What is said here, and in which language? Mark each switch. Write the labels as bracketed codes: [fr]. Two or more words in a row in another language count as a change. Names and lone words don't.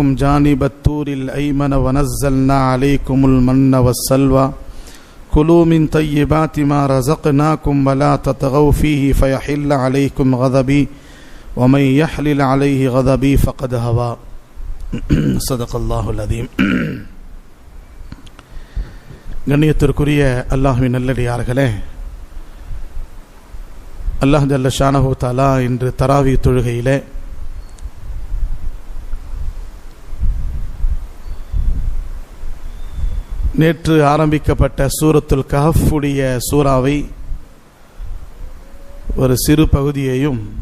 [ar] جانب الطور الأيمن ونزلنا عليكم المن والسلوى كلوا من طيبات ما رزقناكم ولا تطغوا فيه فيحل عليكم غضبي ومن يحلل عليه غضبي فقد هوى صدق الله العظيم. [ta] கண்ணியத்திற்குரிய அல்லாஹ்வின் நல்லடியார்களே, அல்லாஹ் ஜல்ல ஷானஹு தஆலா இன்று தராவி தொழுகையிலே நேற்று ஆரம்பிக்கப்பட்ட சூரத்துல் கஹஃப் உடைய சூறாவை ஒரு சிறு பகுதியையும்,